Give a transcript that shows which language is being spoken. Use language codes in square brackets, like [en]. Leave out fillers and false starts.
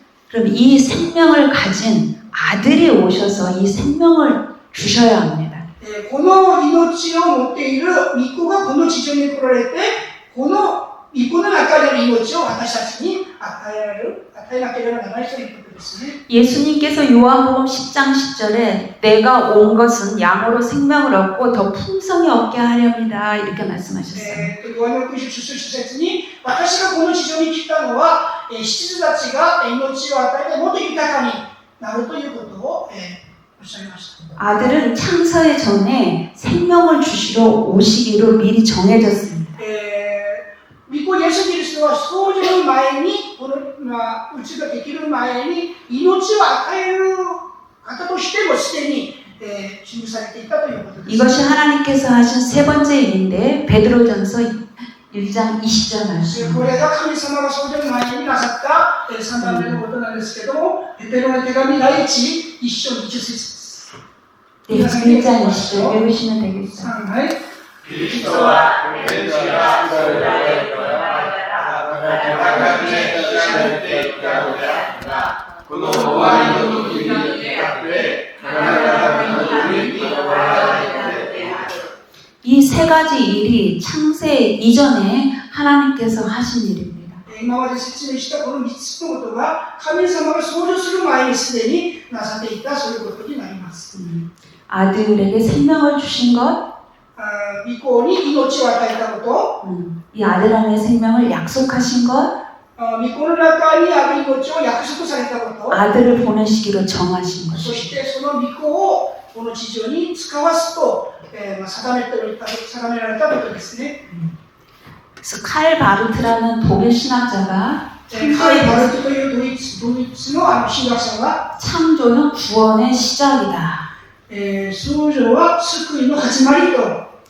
[ko] 그럼 이 생명을 가진 아들이 오셔서 이 생명을 주셔야 합니다. [ja] この命を持っている御子がこの地上に来られて、この御子の中にある命を私たちに与えなければならないということですね。 [ko] 예수님께서 요한복음 10장 10절에 내가 온 것은 양으로 생명을 얻고 더 풍성히 얻게 하렵니다. 이렇게 말씀하셨어요. [ja] ヨハネの福音書10節に、私がこの地上に来たのは、羊たちが命を与えてもっと豊かになるということをおっしゃいました。 [ko] 아들은 창세 전에 생명을 주시러 오시기로 미리 정해졌습니다. [ja] 御子イエス・キリストは創造の前に、この宇宙ができる前に命を与える方としてもすでに示されていたということです。 [ko] 이것이 하나님께서 하신 세 번째 일인데 베드로전서 1장 20절 말씀. [ja] これが神様が創造の前になさった3番目のことなんですけども、ペテロの手紙第1章20節です。 [ko] 네, 1장 20절 읽으시면 되겠어요. [ja] はい。 [ko] 그리스도와 [ja] 天地が創られるから互いに知られていたのであったが、この終わりの時にあって彼らの上に現れたのである。 [ko] 이 세 가지 일이 창세 이전에 하나님께서 하신 일입니다. [ja] 今まで説明したこの3つのことが神様が創造する前にすでになさっていたそういうことになります。 [ko] 아들에게 생명을 주신 것, [ja] 御子に命を与えたこと、 [ko] 이 아들 안에 생명을 약속하신 것, [ja] 御子の中にある命を約束されたこと、 [ko] 아들을 보내시기로 정하신 [ja] そ [ko] 것. [ja] してその御子をこの地上に使わすと、定められたことですね。 [ko] 그래서 칼 바르트라는 독일 신학자가 [ja] カイ・バルトというドイツの神学者は、 [ko] 창조는 구원의 시작이다. [ja] 創造は救いの始まりと、